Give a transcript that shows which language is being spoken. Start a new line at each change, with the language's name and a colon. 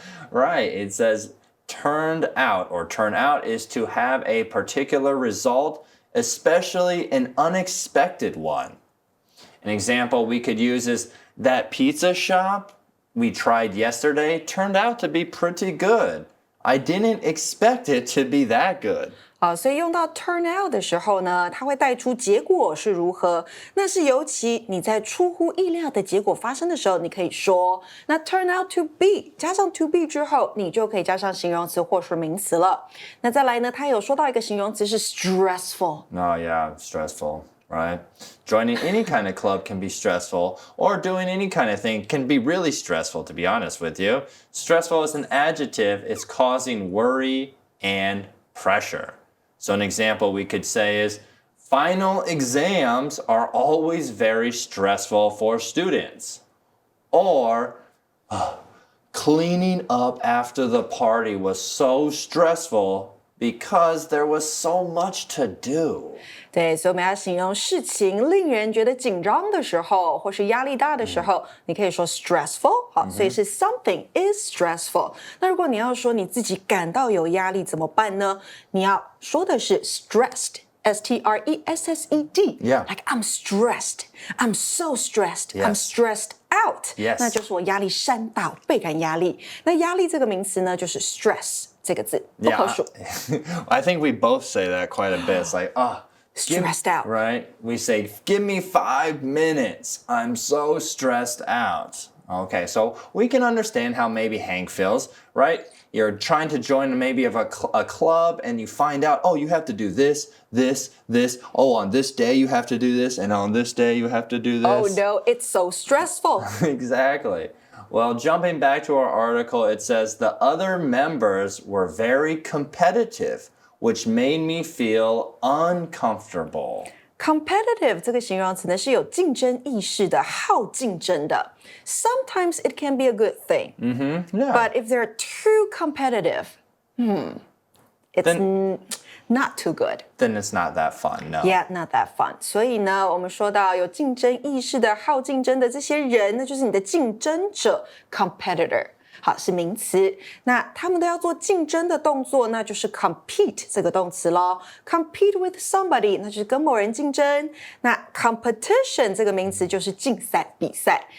English: Right, it says turned out, or turn out is to have a particular result, especially an unexpected one. An example we could use is that pizza shop we tried yesterday turned out to be pretty good. I didn't expect it to be that good.
Chinese: 好，所以用到 turn out 的时候呢，它会带出结果是如何。那是尤其你在出乎意料的结果发生的时候，你可以说那 turn out to be 加上 to be 之后，你就可以加上形容词或是名词了。那再来呢，它有说到一个形容词是 stressful。
English: Oh yeah, stressful, right? Joining any kind of club can be stressful, or doing any kind of thing can be really stressful, to be honest with you. Stressful is an adjective. It's causing worry and pressure. So an example we could say is, final exams are always very stressful for students. Or, cleaning up after the party was so stressful because there was so much to do.
Chinese: 对，所以我们要形容事情令人觉得紧张的时候，或是压力大的时候，你可以说 stressful。好，所以是 something is stressful。那如果你要说你自己感到有压力怎么办呢？你要说的是 stressed。stressed.
English: Yeah. Like I'm stressed. I'm so stressed. Yes. I'm stressed out. Yes.
Chinese: 那就是我压力山大，倍感压力。那压力这个名词呢，就是 stress。这个字不可数。
English: I think we both say that quite a bit. It's like, stressed out. Right? We say, give me 5 minutes. I'm so stressed out. Okay, so we can understand how maybe Hank feels, right? You're trying to join maybe of a club and you find out, oh, you have to do this, this, this. Oh, on this day you have to do this, and on this day you have to do this. Oh no, it's so stressful. Exactly. Well, jumping back to our article, it says the other members were very competitive, which made me feel uncomfortable.
Chinese: Competitive 这个形容词呢是有竞争意识的、好竞争的。
English: Sometimes it can be a good thing. Yeah. But if they're too competitive, it's not too good. Then it's not that fun, no. Yeah, not that fun.
Chinese: 所以呢，我们说到有竞争意识的、好竞争的这些人，那就是你的竞争者 competitor。好，是名词。那他们都要做竞争的动作，那就是 compete 这个动词咯。
English: compete with somebody，
Chinese: 那就是跟某人竞争。那 competition 这个名词就是竞赛、比赛。